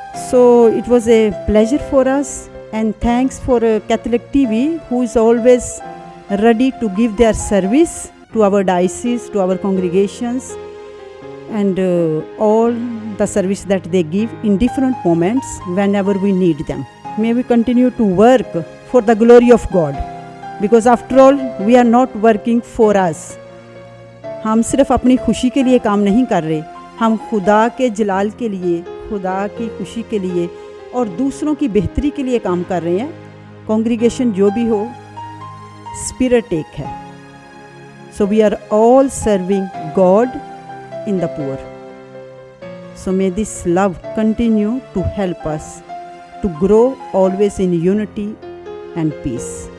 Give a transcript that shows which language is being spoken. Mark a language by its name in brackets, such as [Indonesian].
[English] So it was a pleasure for us, and thanks for Catholic TV, who is always ready to give their service to our diocese, to our congregations, and all the service that they give in different moments whenever we need them. May we continue to work for the glory of God, because after all we are not working for us. [Urdu] ہم صرف اپنی خوشی کے لیے کام نہیں کر رہے، ہم خدا کے جلال کے لیے، خدا کی خوشی کے لیے اور دوسروں کی بہتری کے لیے کام کر رہے ہیں. کانگریگیشن جو بھی ہو، اسپرٹ ایک ہے. [English] So we are all serving God in the poor. So may this love continue to help us to grow always in unity and peace.